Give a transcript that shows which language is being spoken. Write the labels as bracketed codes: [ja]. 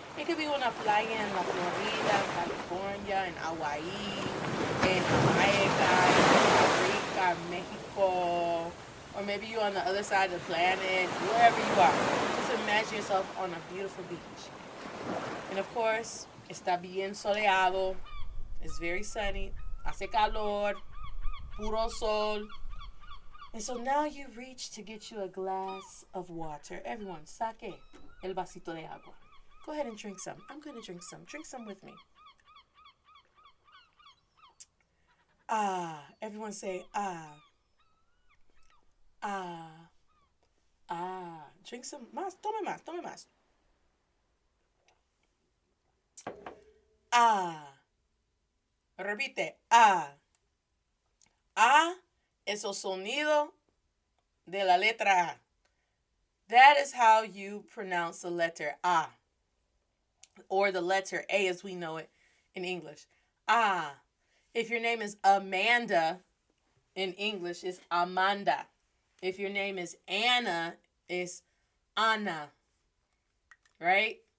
[en] It could be [es] una playa en la Florida, en California, en Hawaii, en Jamaica, en Costa Rica, Mexico, [en] or maybe you're on the other side of the planet, wherever you are. Just imagine yourself on a beautiful beach. And of course, [es] está bien soleado, [en] it's very sunny, [es] hace calor, puro sol. [en] And so now you reach to get you a glass of water. [es] Everyone, saque el vasito de agua. [en] Go ahead and drink some. I'm going to drink some. Drink some with me. Ah. Everyone say ah. Ah. Ah. Drink some. [es] Más. Tome más. Tome más. Ah. Repite. Ah. A es el sonido de la letra A. [en] That is how you pronounce the letter A. Or the letter A as we know it in English. Ah. If your name is Amanda, in English, it's Amanda. If your name is Anna, it's Anna. Right?